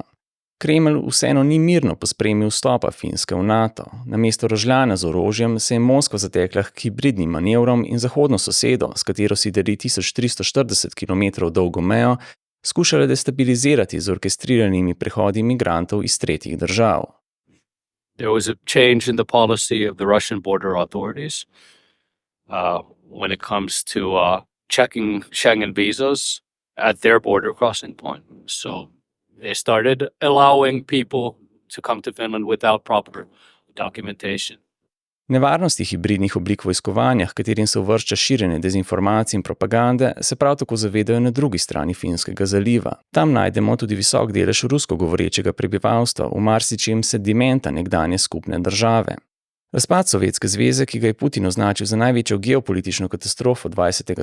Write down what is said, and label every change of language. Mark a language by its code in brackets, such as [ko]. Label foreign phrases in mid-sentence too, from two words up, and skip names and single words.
[sl] Kremelj vseeno ni mirno pospremil vstopa Finske v NATO. Namesto rožljanja z orožjem se je Moskva zatekla k hibridnim manevrom in zahodno sosedo, s katero si deli 1340 km dolgo mejo, skušala destabilizirati z orkestriranimi prehodi migrantov iz tretjih držav. [en] There was a change in the policy of the Russian border authorities when it comes to checking Schengen visas at their border crossing point. So they started allowing people to come to Finland without proper documentation. [sl] Nevarnosti hibridnih oblik vojskovanja, h katerim se uvršča širjenje dezinformacij in propagande, se prav tako zavedajo na drugi strani Finskega zaliva. Tam najdemo tudi visok delež rusko govorečega prebivalstva, v marsičem sedimenta nekdanje skupne države. Razpad Sovjetske zveze, ki ga je Putin označil za največjo geopolitično katastrofo 20.